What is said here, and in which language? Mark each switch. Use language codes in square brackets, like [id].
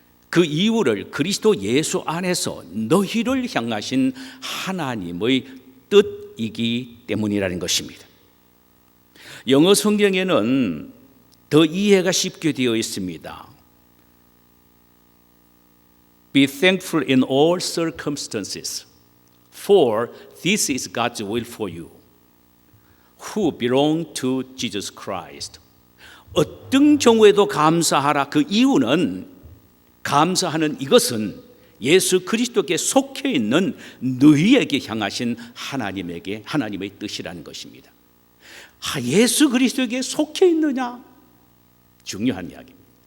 [ko] 그 이유를 그리스도 예수 안에서 너희를 향하신 하나님의 뜻이기 때문이라는 것입니다. 영어 성경에는 더 이해가 쉽게 되어 있습니다. [en] Be thankful in all circumstances, for this is God's will for you, who belong to Jesus Christ. [ko] 어떤 경우에도 감사하라. 그 이유는, 감사하는 이것은 예수 그리스도께 속해 있는 너희에게 향하신 하나님의 뜻이라는 것입니다. 예수 그리스도에게 속해 있느냐? 중요한 이야기입니다.